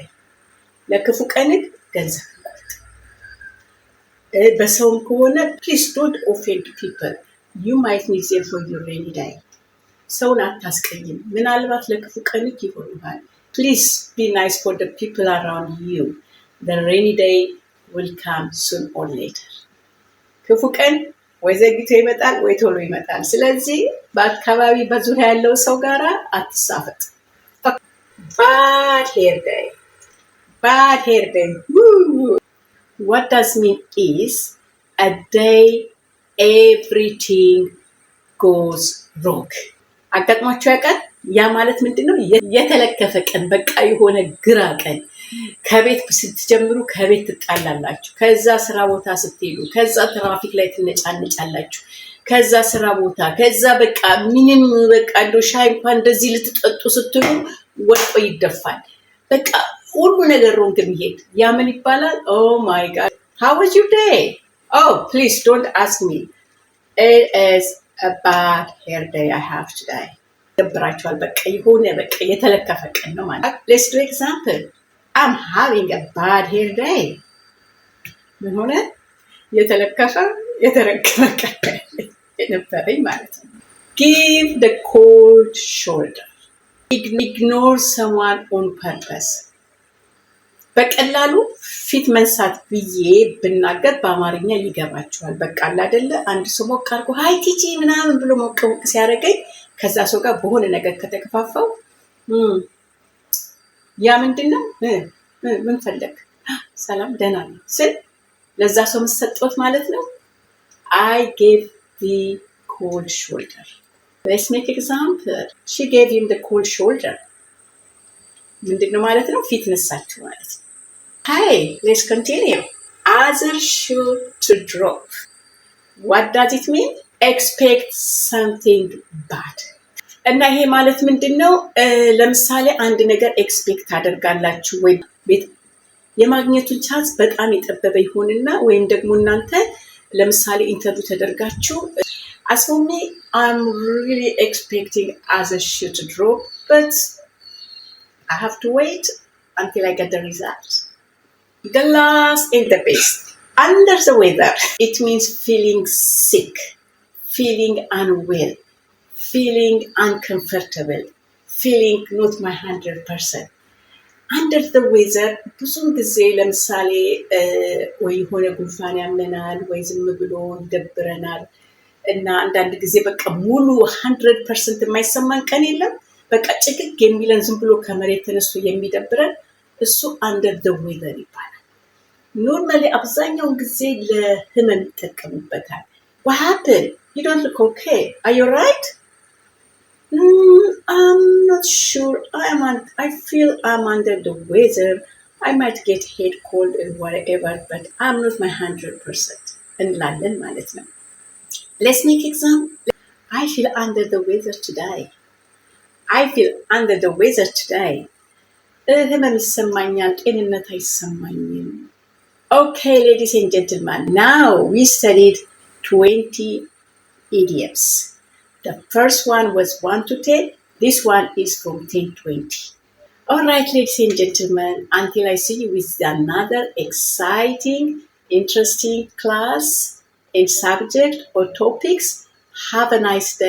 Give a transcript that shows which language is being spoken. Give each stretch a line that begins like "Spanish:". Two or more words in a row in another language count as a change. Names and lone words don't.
Amharic: ለክፉ ቀን ገንዘብ በሰውም ከሆነ
English: please don't offend people. You might need them for your rainy day.
Amharic: ሰውን አታስቀይም። ምናልባት ለክፉ ቀንክ ይሆናል።
English: Please be nice for the people around you. The rainy day will come soon or later.
Amharic: ክፉ ቀን ወይ ዘግይቶ ይመጣል ወይ ቶሎ ይመጣል። ስለዚህ በአካባቢ በዙሪያ ያለው ሰው ጋራ አትሳፈጥ።
English: Bad hair day. Bad hair day. Woo! What does mean is a day everything goes wrong.
Amharic: አጋጥሟቸው ያውቃል? ያ ማለት ምንድነው? የተለከፈ ቀን፣ በቃ የሆነ ግራ ቀን። ከቤት ስትጀምሩ ከቤት ትጣላላችሁ፣ ከዛ ስራ ቦታ ስትሄዱ፣ ከዛ ትራፊክ ላይ ትነጫነጫላችሁ፣ ከዛ ስራ ቦታ፣ ከዛ በቃ ምንም በቃ እንደው ሻይ እንኳን እንደዚህ ልትጠጡ ስትሉ ወድቆ ይደፋል። በቃ ሁሉ ነገር ሮንግ የሚሄድ ያ ምን ይባላል?
English: Oh my god, how was your day? Oh, please don't ask me. It is a bad hair day I have today.
Amharic: ደብራችኋል። በቃ የሆነ በቃ የተለከፈ ቀን ነው ማለት።
English: Let's do example. I'm having a bad hair day.
Amharic: ምን ሆነ? የተለከፈ የተረገመ ቀን የነበረኝ ማለት ነው።
English: Give the cold shoulder. Ignore someone on purpose.
Amharic: በቀላሉ ፊት መንሳት ብዬ ብናገር በአማርኛ ይገባቸዋል። በቃ አይደለ አንድ ሰው ሞቅ አድርጎ ሃይ ቲጂ ምናምን ብሎ ሞቅ ሲያደርገኝ ከዛ ሰው ጋር በሆነ ነገር ከተከፋፈው ያ ምንድነው ምን ፈለግ ሰላም ደህና ነው ስል ለዛ ሰው መስጠት ማለት ነው።
English: I gave the cold shoulder. Let's make example. She gave him the cold shoulder.
Amharic: ምንድነው ማለት ነው? ፊት ነሳችሁ ማለት ነው።
English: Hey, let's continue. Other shoe to drop. What does it mean? Expect something bad.
Amharic: እና ይሄ ማለት ምንድነው? ለምሳሌ አንድ ነገር ኤክስፔክት አደርጋላችሁ ወይ ቤት የማግኘቱን ቻንስ በጣም የጠበበ ይሆንና ወይም ደግሞ እናንተ ለምሳሌ ኢንተርቪው ተደርጋችሁ
English: as for me I'm really expecting other shoe to drop but I have to wait until I get the result. The last and the best. Under the weather, it means feeling sick, feeling unwell, feeling uncomfortable, feeling not my 100%. Under the weather,
Amharic: ብዙውን ጊዜ ለምሳሌ ወይ የሆነ ጉንፋን ያመናል ወይ ዝም ብሎ ይደብረናል እና አንዳንድ ጊዜ በቃ ሙሉ 100% የማይሰማን ቀን የለም። በቃ ጭቅቅ የሚለን ዝም ብሎ ከመሬት ተነስቶ የሚደብረን እሱ
English: under the weather
Amharic: ይባላል። ኖርማሊ አብዛኛውን ጊዜ ለህመም ይጠቀሙበታል።
English: What happened? You don't look okay. Are you right? I'm not sure. I feel I'm under the weather. I might get head cold and whatever, but I'm not my 100%.
Amharic: እንላለን ማለት ነው።
English: Let's make example. I feel under the weather today. I feel under the weather today.
Amharic: ህመም ይሰማኛል፣ ጤንነት አይሰማኝም።
English: Okay, ladies and gentlemen, now we studied 20 idioms. The first one was 1 to 10. This one is from 10 to 20. All right, ladies and gentlemen, until I see you with another exciting, interesting class and subject or topics, have a nice day.